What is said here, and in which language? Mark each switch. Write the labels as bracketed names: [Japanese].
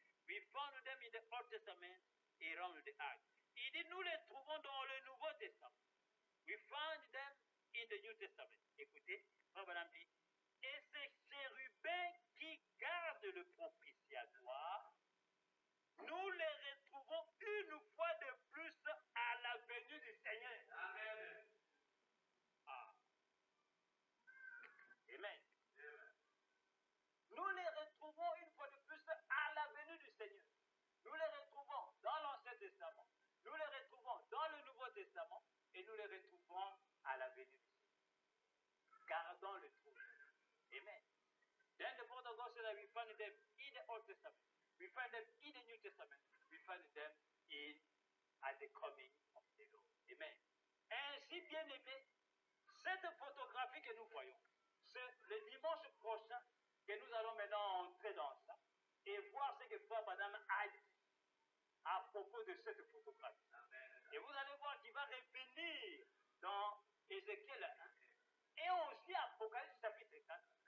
[English] We found them in the Old Testament around the ark. [French] Il dit, nous les trouvons dans le Nouveau Testament. [English] We found them in the New Testament. [French] Écoutez, Frère Branham dit, et ces chérubins qui gardent le propitiatoire, nous les retrouvons une fois de plus à la venue du Seigneur. Amen. Ah. Amen. Nous les retrouvons une fois de plus à la venue du Seigneur. Nous les retrouvons dans l'Ancien Testament, nous les retrouvons dans le Nouveau Testament et nous les retrouvons à la venue du Seigneur. Gardons le trône. Amen. [English] Then the Word of God said that we find them in the Old Testament, we find them in the New Testament, we find them at the coming of the Lord. Amen. [French] Ainsi, bien aimé, cette photographie que nous voyons, c'est le dimanche prochain que nous allons maintenant entrer dans ça et voir ce que Frère Branham a dit à propos de cette photographie. Amen. Et vous allez voir qu'il va revenir dans Ézéchiel 1 et aussi Apocalypse chapitre 4.